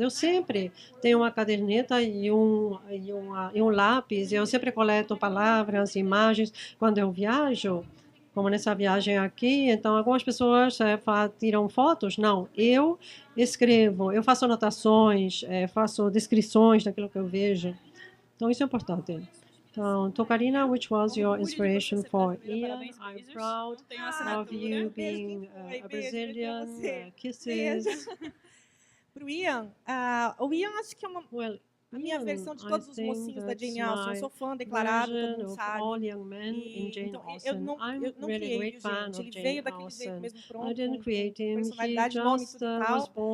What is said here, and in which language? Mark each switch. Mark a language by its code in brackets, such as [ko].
[pt] Eu sempre tenho uma caderneta e um lápis, e eu sempre coleto palavras, imagens quando eu viajo. Como nessa viagem aqui, então algumas pessoas tiram fotos. Não, eu escrevo, eu faço anotações, faço descrições daquilo que eu vejo. Então, isso é importante. [en] Então, Karina, which was your inspiration for Ian? I'm proud of you being a Brazilian. Kisses. [pt] Para o Ian, acho que é a minha versão de todos os mocinhos da Jane Austen. Eu sou fã declarado, todo mundo sabe. Então, eu não criei, viu, gente? Ele veio daquele jeito mesmo pronto, com personalidade, nome e tudo e tal.